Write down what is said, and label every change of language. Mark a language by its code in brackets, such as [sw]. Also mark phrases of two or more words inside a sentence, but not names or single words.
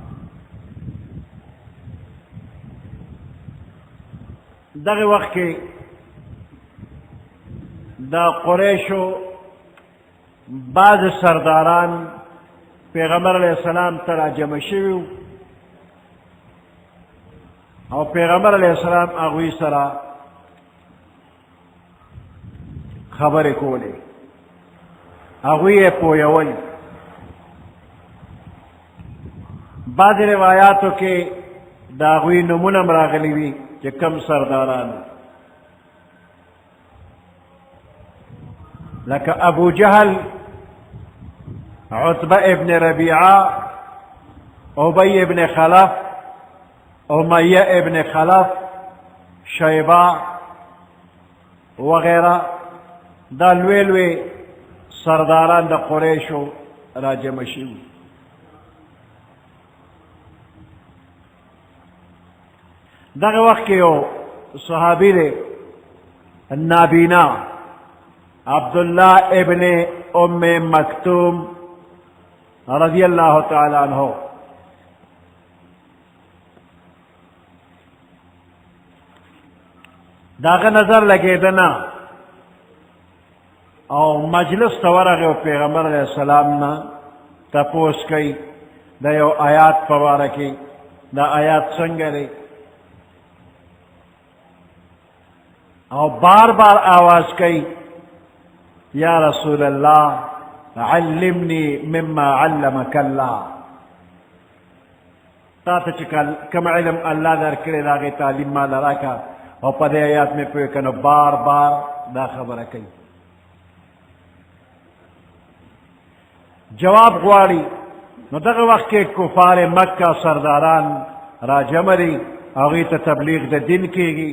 [ps] دغه وخت کې دا قریشو بعض سرداران پیغمبر علیہ السلام ته راجمع شویو او پیغمبر علیہ السلام هغوی سره خبرې کولې، هغوی یې پویول. بعض روایاتو کې د هغوی نومونه هم راغلي وي چې کم سرداران لکه ابو جهل، عتبہ ابن ربیعہ، ابی ابن خلف، امیہ ابن خلف، شیبہ وغیرہ. دا لوی لوی سرداران د قریشو راجمع شوي. دغه وخت کې یو صحابي دی نابینا عبداللہ ابن ام مکتوم رضی اللہ تعالی عنہ. داغه نظر لګېدنه او مجلس ته ورغی او پیغمبر علیہ السلام نه تپوس کوي د یو آیات په باره کې دا آیات څنګه دی او بار بار آواز کوي [ar] یا رسول اللہ علمنی مما علمک اللہ. [ps] تا ته چې کوم علم الله درکړی د هغې تعلیم ماله راکړه او په دې آیات مې پوه کړه. نو بار بار دا خبره کوي. جواب غواړي. نو دغه وخت کې کفار مکه سرداران راجمع دي، هغوی ته تبلیغ د دین کېږي.